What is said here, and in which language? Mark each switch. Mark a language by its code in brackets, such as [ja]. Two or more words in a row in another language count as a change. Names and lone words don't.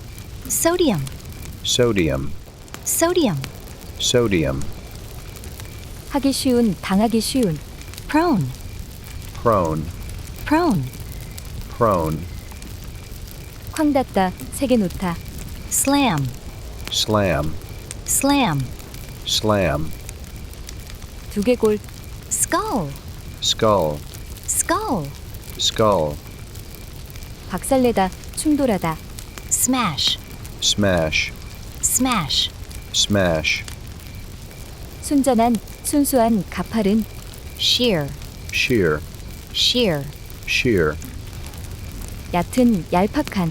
[en] sodium, sodium, sodium, sodium, [ko] 하기 쉬운, 당하기 쉬운, [en] prone, prone, prone, prone, [ko] 쾅 닫다, 세게 놓다, [en] slam, slam, slam, slam, [ko] 두개골, [en] skull, skull, skull, skull, [ko] 박살내다, 충돌하다, [en] smash, smash, smash, smash, [ko] 순전한, 순수한, 가파른, [en] shear, shear, shear, shear, [ko] 얕은, 얄팍한,